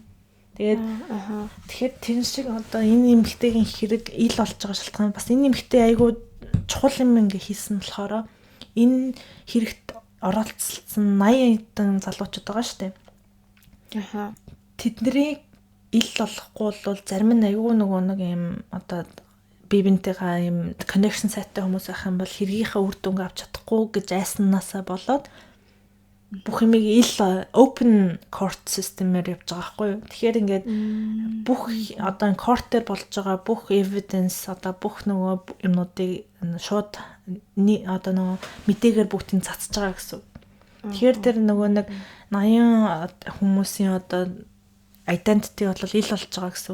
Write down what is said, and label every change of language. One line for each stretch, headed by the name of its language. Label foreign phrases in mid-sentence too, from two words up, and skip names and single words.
Mongolian: Тэгээд тэгэхээр тэр шиг одоо энэ эмэгтэйгийн хэрэг ил болж байгаа шалтгаан бас энэ эмэгтэй айгүй чухал юм ингээ хийсэн болохоор энэ хэрэгт оролцсон 80 эдэн залуучууд байгаа шүү дээ. Тэднийг ил болохгүй бол зарим нь айгүй нөгөө нэг юм одоо бие бинтейгээ юм connection сайтай хүмүүс байх юм бол хэргийнхээ үр дүнг авч чадахгүй гэж айснаасаа болоод бүх юмыг ил
English: open court system-
Mongolian: ээр явж байгаа байхгүй юу. Тэгэхээр ингээд бүх одоо court-ээр болж байгаа бүх evidence одоо бүх нөгөө юмнуудыг шууд одоо нөгөө мэдээгээр бүгдийг цацж байгаа гэсэн. Тэгэхээр тэр нөгөө нэг 80 хүмүүсийн одоо identity бол ил болж байгаа гэсэн.